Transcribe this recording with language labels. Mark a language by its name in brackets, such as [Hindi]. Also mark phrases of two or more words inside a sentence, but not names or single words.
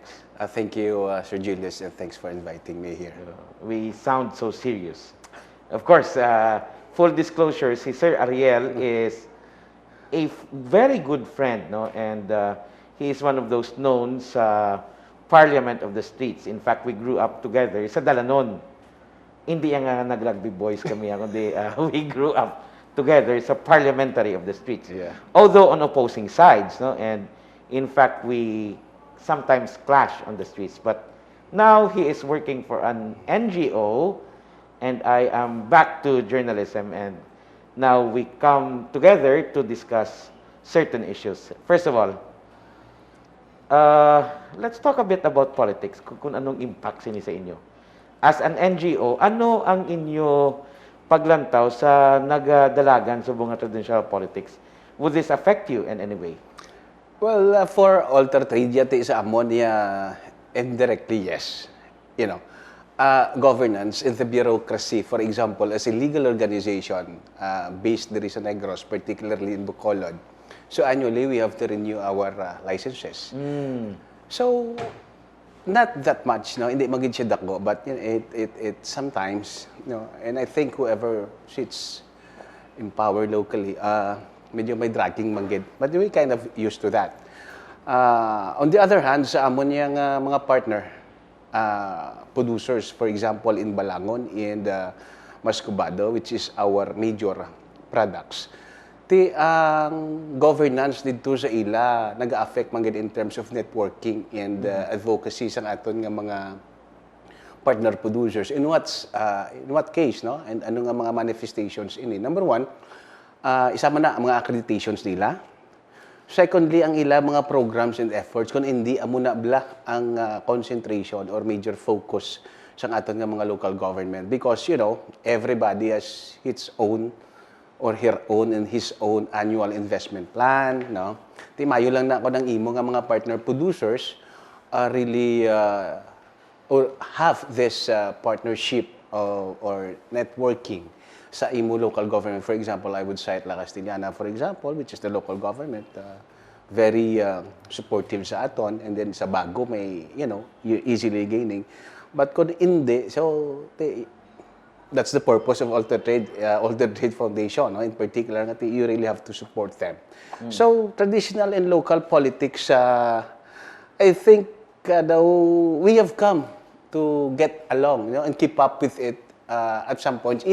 [English] Thank you, Sir Julius, and thanks for inviting me here. We sound so serious. Of course, full disclosure, si Sir Ariel is a very good friend, no? And he is one of those known sa Parliament of the Streets. In fact, we grew up together sa Dalanon. [Hiligaynon] Hindi nga nag-rugby boys kami, kundi [English] we grew up together sa Parliamentary of the Streets. Yeah. Although on opposing sides, no? And in fact, we sometimes clash on the streets. But now he is working for an NGO, and I am back to journalism, and now we come together to discuss certain issues. First of all, let's talk a bit about politics, [Hiligaynon] kung anong impact sini sa inyo. [English] As an NGO, [Hiligaynon] ano ang inyo paglantaw sa nagdalagan sa bunga [English] traditional politics? Would this affect you in any way? Well, for Altertrade, yata sa ammonia, indirectly, yes. Governance and the bureaucracy, for example, as a legal organization based there sa Negros, particularly in Bacolod. So annually, we have to renew our licenses. So, not that much, no? [Hiligaynon] Hindi maging siya dako, [English] but it sometimes, and I think whoever sits in power locally, [Hiligaynon] medyo may dragging manggid. [English] But we kind of used to that. On the other hand, [Hiligaynon] sa amon niyang mga partner, [English] producers, for example, in Balangon and Mascobado, which is our major products, [Hiligaynon] ang governance dito sa ila nag-affect man [English] in terms of networking and advocacy [Hiligaynon] sa aton nga mga [English] partner producers. In what case, no? [Hiligaynon] And ano nga mga manifestations ini? [English] Number one, [Hiligaynon] isa man na ang mga accreditations nila. [English] Secondly, [Hiligaynon] ang ila mga [English] programs and efforts [Hiligaynon] kung hindi amo na bla ang [English] concentration or major focus [Hiligaynon] sa aton nga mga [English] local government, because everybody has its own or her own and his own annual investment plan, no? [Hiligaynon] Mayo lang na ako ng imo nga mga partner producers really [English] or have this partnership or networking [Hiligaynon] sa imo local government. [English] For example, I would cite La Castellana, for example, which is the local government, very supportive [Hiligaynon] sa aton, and then sa Bago may, [English] easily gaining. [Hiligaynon] But kung hindi, [English] so that's the purpose of Altertrade Foundation, no? In particular, you really have to support them. So, traditional and local politics, I think we have come to get along, and keep up with it at some point.